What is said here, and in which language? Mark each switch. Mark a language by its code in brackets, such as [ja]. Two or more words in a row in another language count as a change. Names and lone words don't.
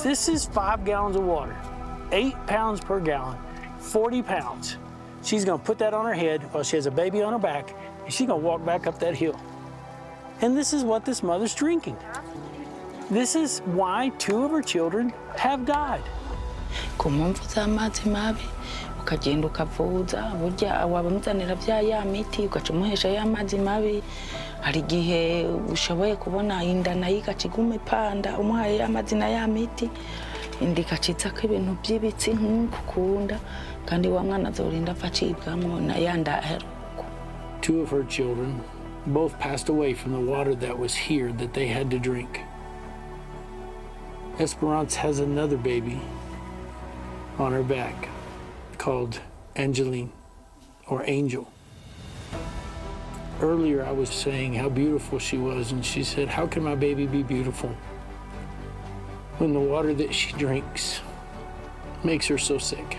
[en] This is 5 gallons of water, 8 pounds per gallon, 40 pounds. She's gonna put that on her head while she has a baby on her back, and she's gonna walk back up that hill. And this is what this mother's drinking. This is why 2 of her children have died. [rn] Kumumvuza amazi mabi ukagenda ukavuza burya wabamuzanira bya ya miti ugaca umuhesha ya mazi mabi hari igihe ushoboye kubona inda nayo igaciguma ipanda umuhaye ya mazi na ya miti indi ikacitsako ibintu by'ibitsi nk'ukukunda kandi wa mwana azorinda apfa acibwamwo na ya nda aheruka. [en] 2 of her children both passed away from the water that was here that they had to drink. Esperance has another baby on her back called Angeline or Angel. Earlier I was saying how beautiful she was, and she said, how can my baby be beautiful when the water that she drinks makes her so sick?